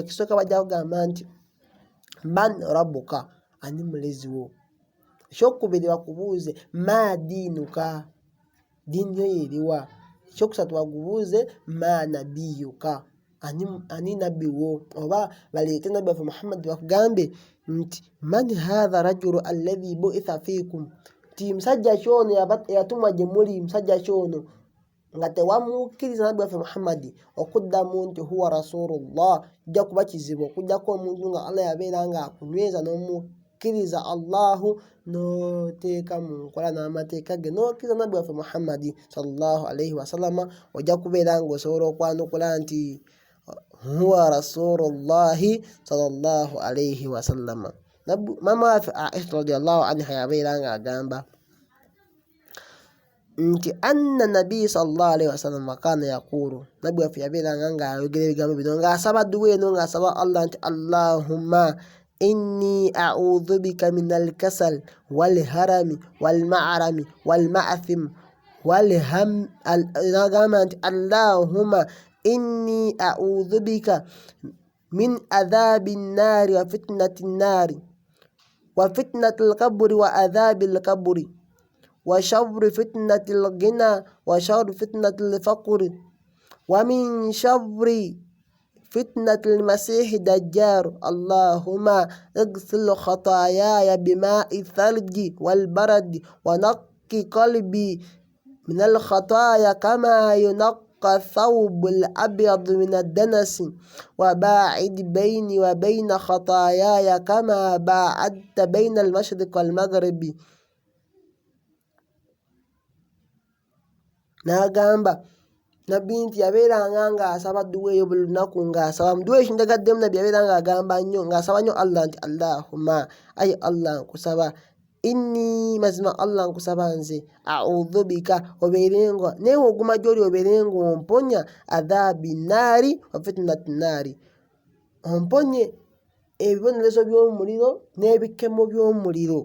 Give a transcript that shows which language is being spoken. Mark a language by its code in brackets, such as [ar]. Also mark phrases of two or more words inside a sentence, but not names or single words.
[lg] Ekisooka bajja kugamba nti [ar] من ربك, [lg] ani mulezi wo. Ekyokubiri bakubuuze [ar] ما دينك, [lg] diini yo yeriwa. Ekyokusatu bakubuuze [ar] ما نبيك, [lg] ani nabbi wo. Oba baleete nabbi waffe Muhammad bakugambe nti [ar] من هذا الرجل الذي بعث فيكم, [lg] nti musajja kyono eyatumwa gye muli, musajja kyono nga tewamukkiriza nabbi waffe Muhammad, okuddamu nti [ar] هو رسول الله, [lg] kijja kuba kizibu okujjako omuntu nga Allah yabeera nga akunyweza n'omukkiriza Allahu, n'oteeka mu nkola n'amateeka ge, n'okkiriza nabbi waffe Muhammad [ar] صلى الله عليه وسلم, [lg] ojja kubeera nga osobola okwanukula nti [ar] هو رسول الله صلى الله عليه وسلم. [lg] Mama waffe Aisha [ar] رضي الله عنها [lg] yabeera nga agamba nti [ar] أن النبي صلى الله عليه وسلم كان يقول, [lg] nabbi waffe yabeera nga ayogera ebigambo bino ng'asaba duwa eno, ng'asaba Allah nti [ar] اللهم إني أعوذ بك من الكسل والهرم والمغرم والمأثم والهم [lg] nagamba nti [ar] اللهم إني أعوذ بك من عذاب النار وفتنة النار وفتنة القبر وعذاب القبر وشر فتنة الغنى وشر فتنة الفقر ومن شر فتنة المسيح الدجال. Allahumma اغسل خطاياي بماء الثلج والبرد ونقي قلبي من الخطايا كما ينقى الثوب الأبيض من الدنس وباعد بيني وبين خطاياي كما باعدت بين المشرق والمغرب. [lg] N'agamba nabbi nti yabeeranga ng'asaba dduwa eyo buli lunaku, ng'asaba mu dduwa ekindagaddemu nabbi yabeera ng'agamba nnyo, ng'asaba nnyo Allah nti Allahumma, ayi Allah nkusaba, inni mazima Allah nkusaba nze, [ar] أعوذ بك [lg] obeerenga newe oguma gy'oli obeerenga omponya [ar] عذاب النار وفتنة النار, [lg] omponye ebibonerezo by'omuliro n'ebikemo by'omuliro.